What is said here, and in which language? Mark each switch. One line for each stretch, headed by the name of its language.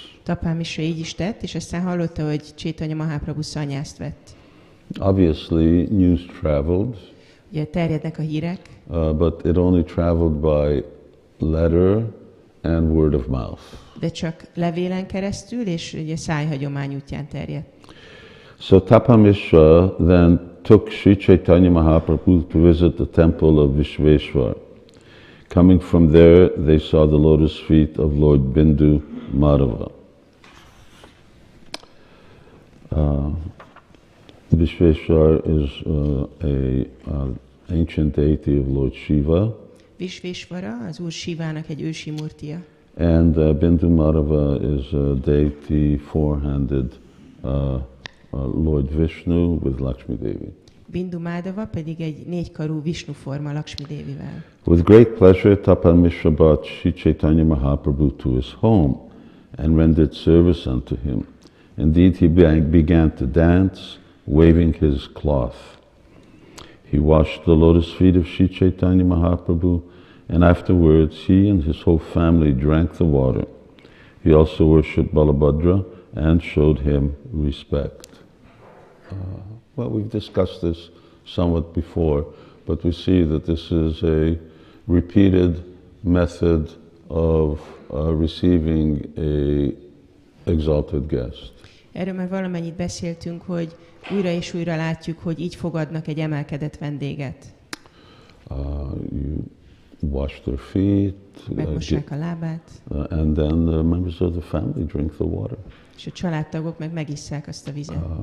Hungarian: Tapan Mishra így is tett, és aztán hallotta, hogy Chaitanya Mahaprabhu szanyászt vett.
English: Obviously, news traveled,
Hungarian: Ugye terjednek a hírek,
English: but it only traveled by letter and word of mouth.
Hungarian: de csak levélen keresztül, és ugye szájhagyomány útján terjedt.
English: So Tapan Mishra then took Sri Caitanya Mahaprabhu to visit the temple of Vishveshwar. Coming from there, they saw the lotus feet of Lord Bindu Madhava. Vishveshwar is an ancient deity of Lord Shiva,
Hungarian: Vishveshvara, az Úr Sivának egy ősi murtia.
English: and Bindu Madhava is a deity four-handed Lord Vishnu with Lakshmi Devi.
Hungarian: Bindu Mádava pedig egy négykarú Vishnu forma Lakshmi Devivel.
English: With great pleasure, Tapan Mishra brought Sri Caitanya Mahaprabhu to his home and rendered service unto him. Indeed, he began to dance, waving his cloth. He washed the lotus feet of Sri Caitanya Mahaprabhu, and afterwards he and his whole family drank the water. He also worshipped Balabhadra and showed him respect. Well, we've discussed this somewhat before, but we see that this is a repeated method of receiving a exalted guest.
Hungarian: Erről már valamennyit beszéltünk, hogy újra és újra látjuk, hogy így fogadnak egy emelkedett vendéget.
English: You wash their feet,
Hungarian: Megmossák a lábát,
English: and then the members of the family drink the water.
Hungarian: és a családtagok meg megisszák azt a vizet.